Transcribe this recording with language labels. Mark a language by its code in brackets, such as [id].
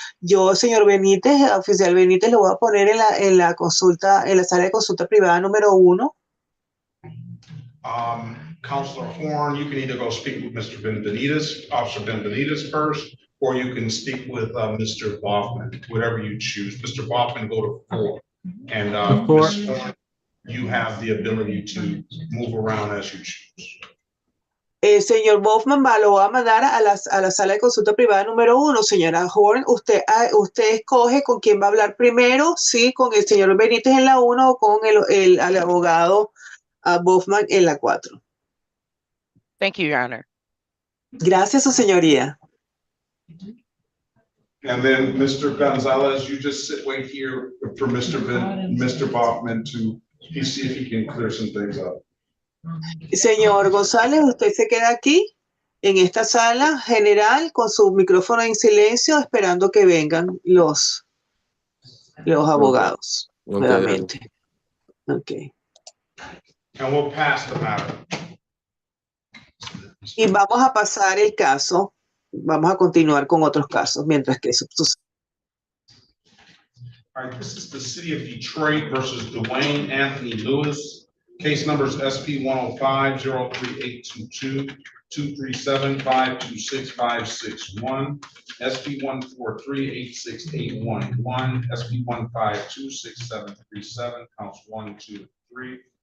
[es] Yo, señor Benítez, oficial Benítez, lo voy a poner en la consulta, en la sala de consulta privada número 1. [en] Counselor Horn, you can either go speak with Mr. Benitez, Officer Benitez first, or you can speak with Mr. Baughman, whatever you choose. Mr. Baughman, go to 4. And Ms. Horn, you have the ability to move around as you choose. [es] Señor Baughman, lo va a mandar a la sala de consulta privada número 1. Señora Horn, usted escoge con quién va a hablar primero, sí, con el señor Benítez en la 1 o con el abogado Baughman en la 4. [en] Thank you, Your Honor. [es] Gracias, su señoría. [en] And then Mr. Gonzalez, you just wait here for Mr. Baughman to see if he can clear some things up. [es] Señor González, usted se queda aquí en esta sala general con su micrófono en silencio, esperando que vengan los abogados nuevamente. [en] Okay. And we'll pass the matter. [es] Y vamos a pasar el caso, vamos a continuar con otros casos mientras que eso sucede. [en] All right, this is the City of Detroit versus Dwayne Anthony Lewis. Case numbers SP 105-03822, 237-526-561, SP 143-86811, SP 152-6737, counts 1, 2, 3.